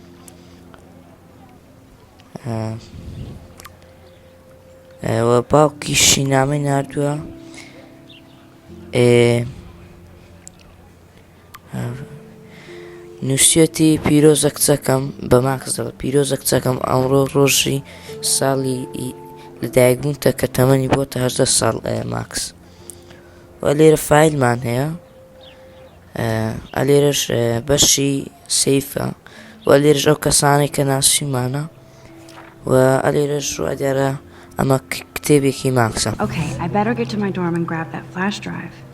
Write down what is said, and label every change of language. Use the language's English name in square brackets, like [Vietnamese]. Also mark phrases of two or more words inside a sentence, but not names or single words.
[Central Kurdish] و باوکیشی نامەی ناردووە، نووسێتی پیرۆزە کچەکەم بە ماکسەوە، پیرۆزە کچەکەم ئەمڕۆ ڕۆژی ساڵی لەدایکبوونتە کە تەمەنی بۆتە 18 ساڵ. ماکس و لێرە فایلمان هەیە، ئەلێرەش بەشی سەیفە و لێرەش ئەو کەسانەی کە ناسیمانە و ئەلێرەش وا دیارە ئەمە کتێبێکی ماکسە. [English] Okay, I better get to my dorm and grab that flash drive.